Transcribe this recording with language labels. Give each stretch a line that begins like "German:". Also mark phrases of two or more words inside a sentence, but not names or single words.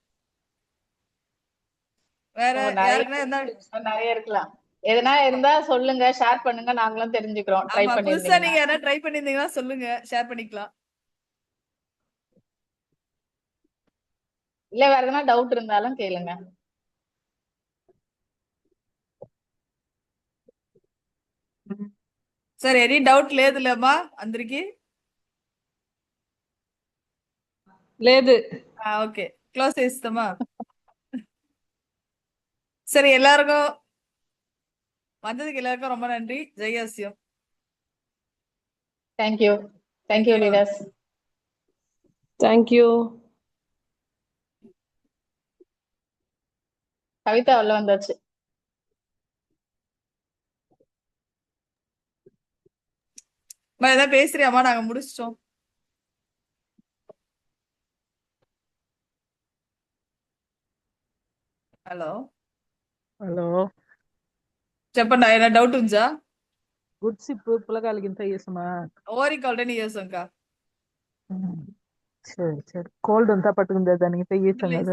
Tamil: வேற யாருக்குன்னா என்ன? நிறைய இருக்கலாம். எதனா இருந்தா சொல்லுங்க, ஷேர் பண்ணுங்க, நாங்களும் தெரிஞ்சுக்கிறோம். ட்ரை ஆமா, புதுசா பண்ணிருந்தீங்கன்னா. நீங்க யாராவது ட்ரை பண்ணிருந்தீங்கன்னா சொல்லுங்க, ஷேர் பண்ணிக்கலாம். இல்ல வேற எதனா டவுட் இருந்தாலும் கேளுங்க.
Telugu: సరే
English: any doubt
Telugu: లేదులేమ్మా అందరికి. లేదు ఓకే, క్లోజ్ చేస్తామా?
Tamil: சரி, எல்லாருக்கும் வந்ததுக்கு எல்லாருக்கும் ரொம்ப நன்றி. ஜெயாசியம்.
English: Thank you. Thank you leaders. thank you
Tamil: கவிதா உள்ள வந்தாச்சு. ஏதாவது பேசுறியாமா? நாங்க முடிச்சிட்டோம்.
Telugu: హలో హలో, చెప్పండి, ఏమైనా డౌట్ ఉందా? గుడ్ సిప్ పిల్లకాయలకి ఇంత చేసమా? ఓరికి ఆల్రెడీ చేసాంకా. సరే సరే, కోల్డ్ అంతా పట్టుకుందా దానికి ఇంత చేసాం కదా.